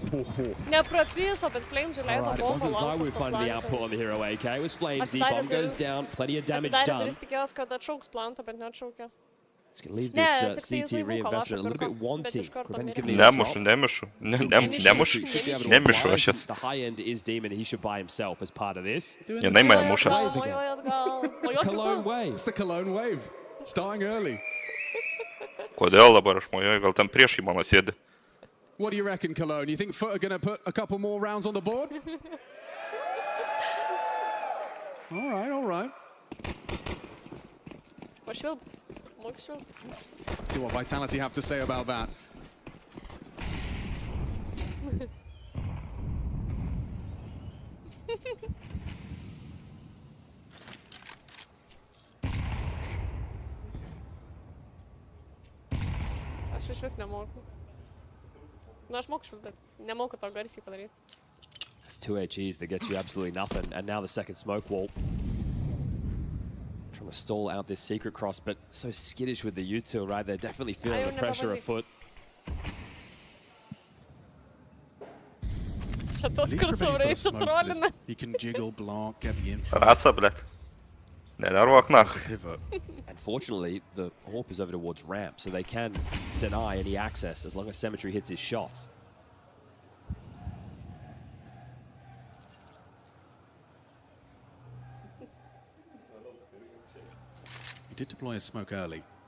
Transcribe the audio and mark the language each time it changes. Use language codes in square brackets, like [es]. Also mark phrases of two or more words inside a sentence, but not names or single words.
[en] Alright, it wasn't Zyurim finding the output on the hero AK. It was Flamesy. Bomb goes down. Plenty of damage done. Let's leave this CT reinvestment a little bit wanting. Krabenny's giving it a drop. [lt] Nemušu. [en] The high end is Demon. He should buy himself as part of this. [lt] Jinai mane muša. [en] Cologne wave. It's the Cologne wave. Starting early. [lt] Kodėl dabar aš mojuoju, gal ten priešai mano sėdi. [en] What do you reckon, Cologne? You think Foot are going to put a couple more rounds on the board? All right. See what Vitality have to say about that. [lt] Aš iš vis nemoku. Na, aš moku, bet nemoku to garsiai padaryti. [en] That's 2 HEs that gets you absolutely nothing, and now the second smoke wall. Trying to stall out this secret cross, but so skittish with the util, right? They're definitely feeling the pressure afoot. He can jiggle, block, get the info. [lt] Rasa, blėt. Nenervuok nach. [en] Unfortunately, the AWP is over towards ramp, so they can deny any access as long as Symmetry hits his shots. He did deploy a smoke early.